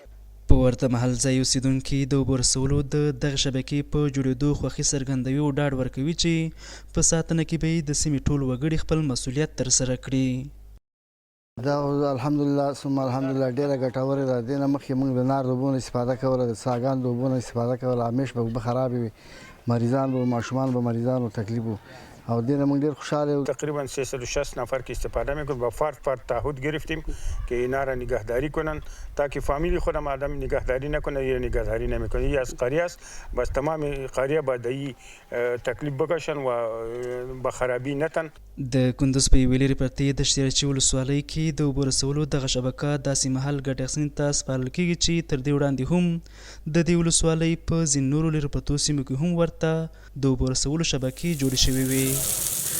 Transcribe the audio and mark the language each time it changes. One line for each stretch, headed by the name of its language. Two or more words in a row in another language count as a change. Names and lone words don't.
Pashto: په ورته مهال ځای اوسیدونکي د اوبو رسولو د دغه شبکې په جوړېدو خوښي څرګندوي او ډاډ ورکوي چې په ساتنه کې به یې د سیمې ټول وګړي خپل مسؤلیت ترسره کړي. دا
Arabic: الحمدلله ثم الحمدلله
Pashto: ډېره ګټوره ده. دې نه مخکې موږ د نار د اوبو نه استفاده کوله، د څاګانو د اوبو نه استفاده کوله. همیش به اوبه خرابې وي، مریضان به ماشومان به مریضانو تکلیف و او دین موږ ډیر خوشحاله و.
Persian: تقریبا 360 نفر که استفاده میکنن با فرد تعهد گرفتیم که اینا را نگهداری کنن تا که فامیلی خودم آدم نگهداری نکنه یا نگهداری نمیکنه. این از قریه است، بس تمام قریه باید ای تکلیف بکشن و به خرابی نتن.
Pashto: د کندوز په یوې لرې پرتې د دشتیرچي ولسوالۍ کې د اوبو رسولو دغه شبکه داسې مهال ګټه اخیستنې ته سپارل کېږي چې تر دې وړاندې هم د دې ولسوالۍ په ځینو نورو لرې پرتو سیمو کې هم ورته د اوبو رسولو شبکې جوړې شوې وې.